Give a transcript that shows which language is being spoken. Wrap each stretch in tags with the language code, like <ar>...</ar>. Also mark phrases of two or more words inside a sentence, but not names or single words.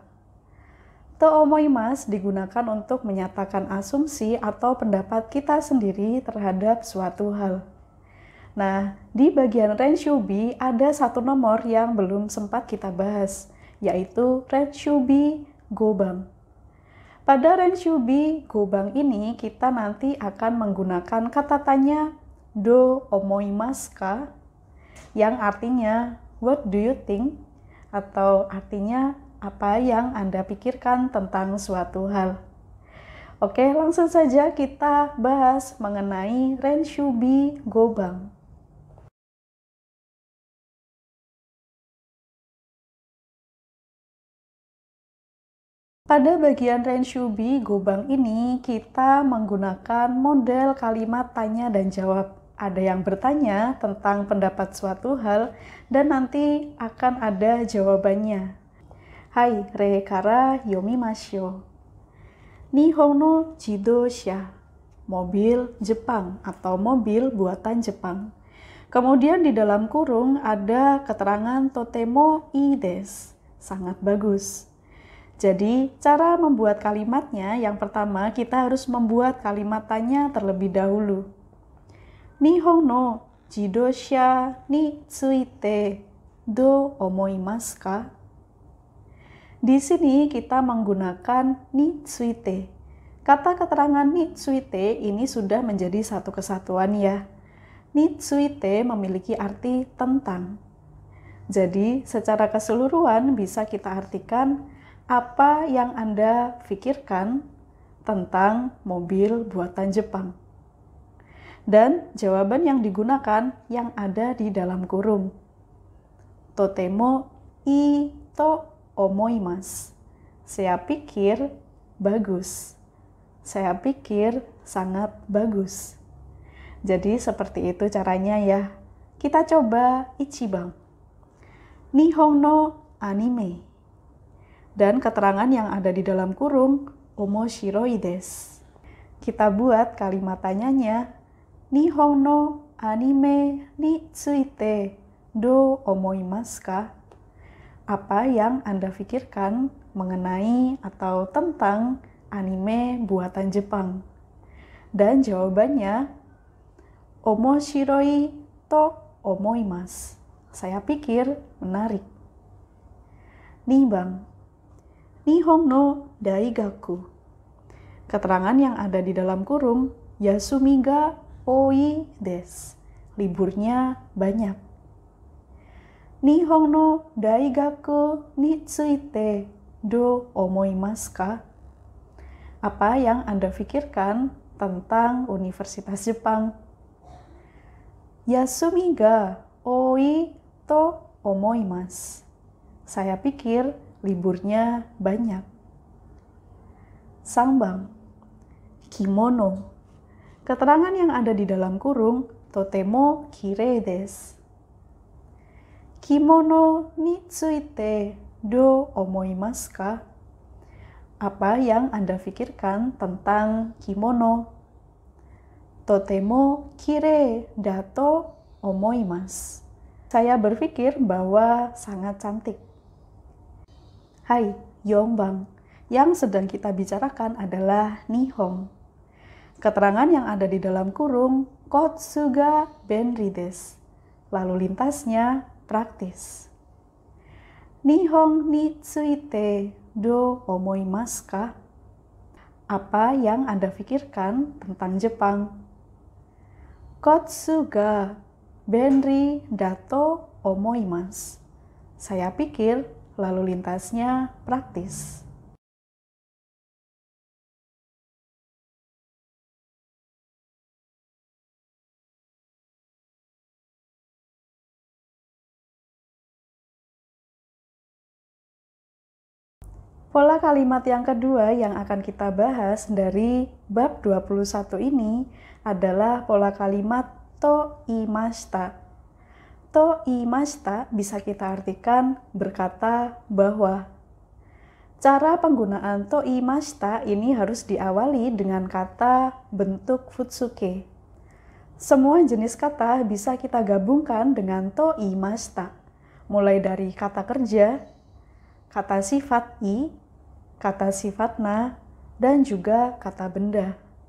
<ja>To omoimasu</ja> <id>digunakan untuk menyatakan asumsi atau pendapat kita sendiri terhadap suatu hal. Nah, di bagian Renshubi ada satu nomor yang belum sempat kita bahas, yaitu</id> <ja>Renshubi Gobang.</ja> <id>Pada</id> <ja>Renshubi Gobang</ja> <id>ini kita nanti akan menggunakan kata tanya</id> <ja>do omoimasu ka</ja> <id>yang artinya</id> <en>what do you think</en> <id>atau artinya apa yang Anda pikirkan tentang suatu hal. Oke, langsung saja kita bahas mengenai</id> <ja>Renshubi Gobang.</ja> <id>Pada bagian</id> <ja>Renshubi Gobang</ja> <id>ini, kita menggunakan model kalimat tanya dan jawab. Ada yang bertanya tentang pendapat suatu hal, dan nanti akan ada jawabannya.</id> <ja>Hai, re kara yomimashou. Nihon no jidosha,</ja> <id>mobil Jepang atau mobil buatan Jepang. Kemudian di dalam kurung ada keterangan</id> <ja>totemo ii desu,</ja> <id>sangat bagus. Jadi, cara membuat kalimatnya, yang pertama kita harus membuat kalimat tanya terlebih dahulu.</id> <ja>Nihon no jidosha ni tsuite do omoimasu ka?</ja> <id>Di sini kita menggunakan</id> <ja>ni tsuite.</ja> <id>Kata keterangan</id> <ja>ni tsuite</ja> <id>ini sudah menjadi satu kesatuan ya.</id> <ja>Ni tsuite</ja> <id>memiliki arti tentang. Jadi, secara keseluruhan bisa kita artikan apa yang Anda pikirkan tentang mobil buatan Jepang. Dan jawaban yang digunakan yang ada di dalam kurung.</id> <ja>Totemo ii to omoimasu.</ja> <id>Saya pikir bagus. Saya pikir sangat bagus. Jadi seperti itu caranya ya. Kita coba</id> <ja>ichiban. Nihon no anime.</ja> <id>Dan keterangan yang ada di dalam kurung,</id> <ja>omoshiroi desu.</ja> <id>Kita buat kalimat tanyanya,</id> <ja>Nihon no anime ni tsuite do omoimasu ka?</ja> <id>Apa yang Anda pikirkan mengenai atau tentang anime buatan Jepang? Dan jawabannya,</id> <ja>omoshiroi to omoimasu.</ja> <id>Saya pikir menarik.</id> <ja>Nibang. Nihon no daigaku.</ja> <id>Keterangan yang ada di dalam kurung,</id> <ja>yasumi ga oi desu.</ja> <id>Liburnya banyak.</id> <ja>Nihon no daigaku ni tsuite do omoimasu ka?</ja> <id>Apa yang Anda pikirkan tentang Universitas Jepang?</id> <ja>Yasumi ga oi to omoimasu.</ja> <id>Saya pikir liburnya banyak.</id> <ja>Sangbang. Kimono.</ja> <id>Keterangan yang ada di dalam kurung,</id> <ja>totemo kirei desu. Kimono ni tsuite do omoimasu ka?</ja> <id>Apa yang Anda pikirkan tentang kimono?</id> <ja>Totemo kirei da to omoimasu.</ja> <id>Saya berpikir bahwa sangat cantik.</id> <ja>Hai, Yongbang.</ja> <id>Yang sedang kita bicarakan adalah Nihon. Keterangan yang ada di dalam kurung,</id> <ja>kotsu ga benri desu.</ja> <id>Lalu lintasnya praktis.</id> <ja>Nihon ni tsuite do omoimasu ka?</ja> <id>Apa yang Anda pikirkan tentang Jepang?</id> <ja>Kotsu ga benri dato omoimas.</ja> <id>Saya pikir lalu lintasnya praktis. Pola kalimat yang kedua yang akan kita bahas dari bab 21 ini adalah pola kalimat</id> <ja>to imashita. To imashita</ja> <id>bisa kita artikan berkata bahwa. Cara penggunaan</id> <ja>to imashita</ja> <id>ini harus diawali dengan kata bentuk futsuke. Semua jenis kata bisa kita gabungkan dengan</id> <ja>to imashita,</ja> <id>mulai dari kata kerja, kata sifat i, kata sifat na, dan juga kata benda.</id>